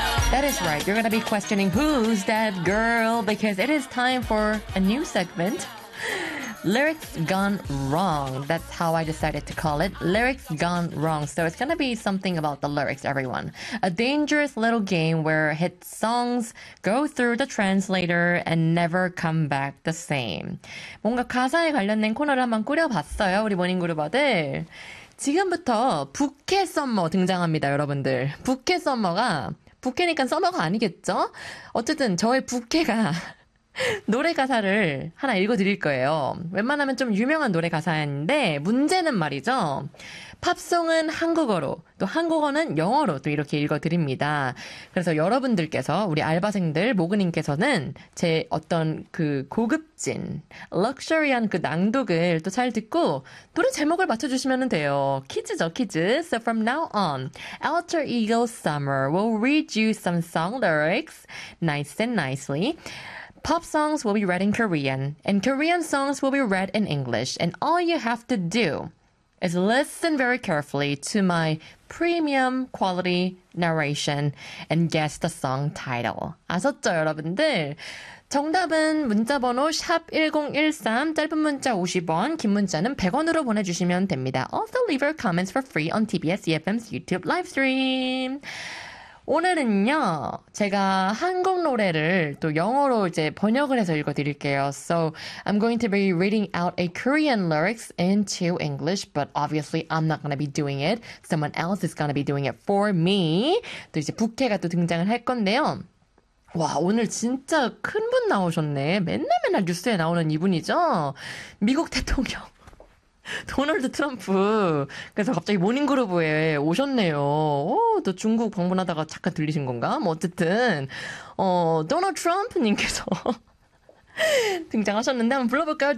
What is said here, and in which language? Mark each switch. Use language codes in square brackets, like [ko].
[en] That is right. You're going to be questioning, who's that girl? Because it is time for a new segment. Lyrics Gone Wrong. That's how I decided to call it. Lyrics Gone Wrong. So it's going to be something about the lyrics, everyone. A dangerous little game where hit songs go through the translator and never come back the same. [ko] 뭔가 가사에 관련된 코너를 한번 꾸려봤어요, 우리 모닝 그룹어들. 지금부터 부캐 썸머 등장합니다, 여러분들. 부캐 썸머가 부캐니까 썸머가 아니겠죠? 어쨌든 저의 부캐가 노래 가사를 하나 읽어드릴 거예요. 웬만하면 좀 유명한 노래 가사인데 문제는 말이죠. 팝송은 한국어로, 또 한국어는 영어로 또 이렇게 읽어드립니다. 그래서 여러분들께서, 우리 알바생들 모그님께서는 제 어떤 그 고급진, 럭셔리한 그 낭독을 또 잘 듣고 노래 제목을 맞춰주시면 돼요. 퀴즈죠, 퀴즈. [en] So from now on, Alter Ego Summer will read you some song lyrics nice and nicely. Pop songs will be read in Korean, and Korean songs will be read in English. And all you have to do is listen very carefully to my premium quality narration and guess the song title. [ko] 아셨죠, 여러분들? 정답은 문자번호 샵1013, 짧은 문자 50원, 긴 문자는 100원으로 보내주시면 됩니다. [en] Also leave your comments for free on TBS EFM's YouTube live stream. [ko] 오늘은요, 제가 한국 노래를 또 영어로 이제 번역을 해서 읽어드릴게요. [en] So, I'm going to be reading out a Korean lyrics into English, but obviously I'm not going to be doing it. Someone else is going to be doing it for me. [ko] 또 이제 부캐가 또 등장을 할 건데요. 와, 오늘 진짜 큰 분 나오셨네. 맨날 뉴스에 나오는 이분이죠? 미국 대통령. 도널드 트럼프. 그래서 갑자기 모닝그룹에 오셨네요. 오, 또 중국 방문하다가 잠깐 들리신 건가? 뭐 어쨌든 도널드 트럼프님께서 등장하셨는데 한번 불러볼까요?